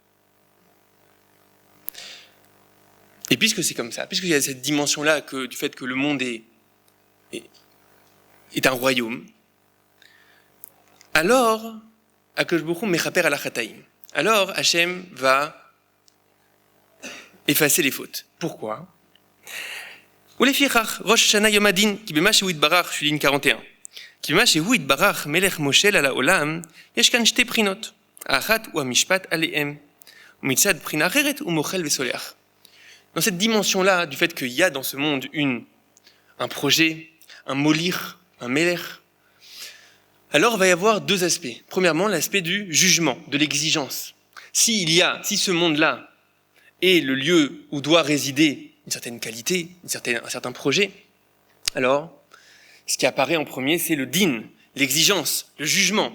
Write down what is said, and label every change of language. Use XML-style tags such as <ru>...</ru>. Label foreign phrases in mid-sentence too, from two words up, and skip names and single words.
<fr>Et puisque c'est comme ça, puisqu'il y a cette dimension-là du fait que le monde est un royaume, alors,</fr> <he>הקדוש ברוך הוא מכפר אלה חטאים.</he> <fr>Alors, Hachem va effacer les fautes. Pourquoi ?</fr> <he>ולפיכך, ראש השנה יום הדין, כי במה שהוא יתברך, שולין 41. כי במה שהוא יתברך, מלך מושל על העולם, יש כאן שתי בחינות. האחת הוא המשפט עליהם, ומצד בחינה אחרת הוא מוחל וסולח.</he> <fr>Dans cette dimension-là, du fait qu'il y a dans ce monde un projet, un molich, un melech, alors il va y avoir deux aspects. Premièrement, l'aspect du jugement, de l'exigence. Si ce monde-là est le lieu où doit résider une certaine qualité, un certain projet, alors ce qui apparaît en premier, c'est le din, l'exigence, le jugement.</fr>